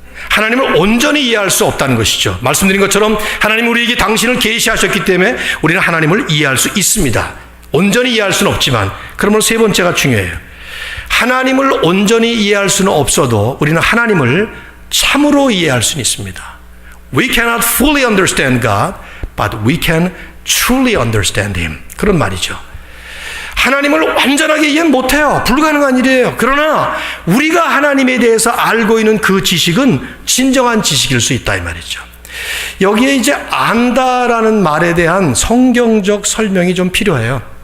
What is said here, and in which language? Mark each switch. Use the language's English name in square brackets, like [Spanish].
[Korean] 하나님을 온전히 이해할 수 없다는 것이죠. 말씀드린 것처럼 하나님 우리에게 당신을 계시하셨기 때문에 우리는 하나님을 이해할 수 있습니다. 온전히 이해할 수는 없지만 그러면 세 번째가 중요해요. 하나님을 온전히 이해할 수는 없어도 우리는 하나님을 참으로 이해할 수는 있습니다. [English] We cannot fully understand God, but we can truly understand Him. [Korean] 그런 말이죠. 하나님을 완전하게 이해는 못해요. 불가능한 일이에요. 그러나 우리가 하나님에 대해서 알고 있는 그 지식은 진정한 지식일 수 있다 이 말이죠. 여기에 이제 안다라는 말에 대한 성경적 설명이 좀 필요해요.